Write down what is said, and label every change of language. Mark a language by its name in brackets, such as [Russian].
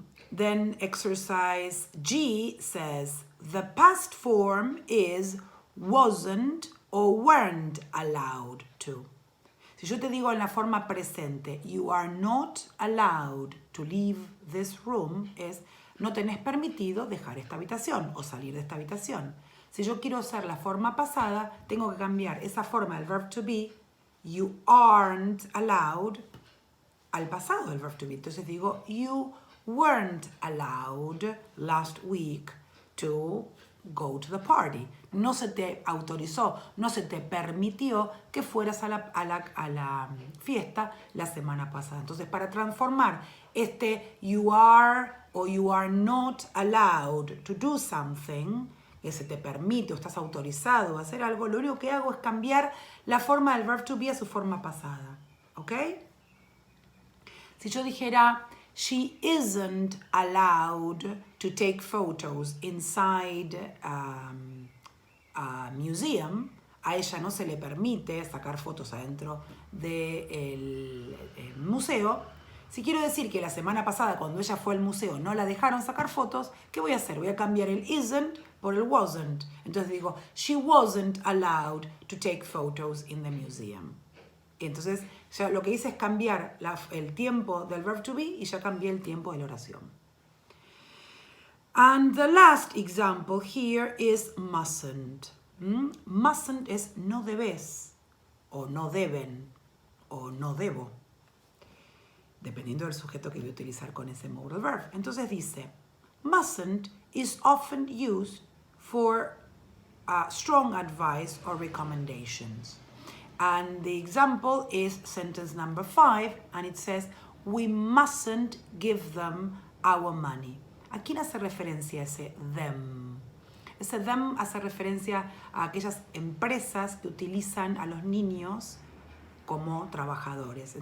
[English] Then exercise G says, the past form is wasn't or weren't allowed to. [Spanish] Si yo te digo en la forma presente, [English] you are not allowed to leave this room [Spanish] es no tenés permitido dejar esta habitación o salir de esta habitación. Si yo quiero usar la forma pasada, tengo que cambiar esa forma del verb to be, [English] you aren't allowed, [Spanish] al pasado del verb to be. Entonces digo, [English] you weren't allowed last week to go to the party. [Spanish] No se te autorizó, no se te permitió que fueras a la fiesta la semana pasada. Entonces, para transformar este [English] you are o you are not allowed to do something, [Spanish] que se te permite o estás autorizado a hacer algo, lo único que hago es cambiar la forma del verb to be a su forma pasada. ¿Ok? Si yo dijera, [English] she isn't allowed to take photos inside a museum, [Spanish] a ella no se le permite sacar fotos adentro del museo. Si quiero decir que la semana pasada cuando ella fue al museo no la dejaron sacar fotos, ¿qué voy a hacer? Voy a cambiar el isn't por el wasn't. Entonces digo, [English] she wasn't allowed to take photos in the museum. [Spanish] Y entonces ya lo que hice es cambiar el tiempo del verb to be y ya cambié el tiempo de la oración. [English] And the last example here is mustn't. [Spanish] Mustn't es no debes, o no deben, o no debo, dependiendo del sujeto que voy a utilizar con ese modal verb. Entonces dice, [English] mustn't is often used for strong advice or recommendations. And the example is sentence number 5, and it says, we mustn't give them our money. [Spanish] ¿A quién hace referencia ese them? Ese them hace referencia a aquellas empresas que utilizan a los niños como trabajadores.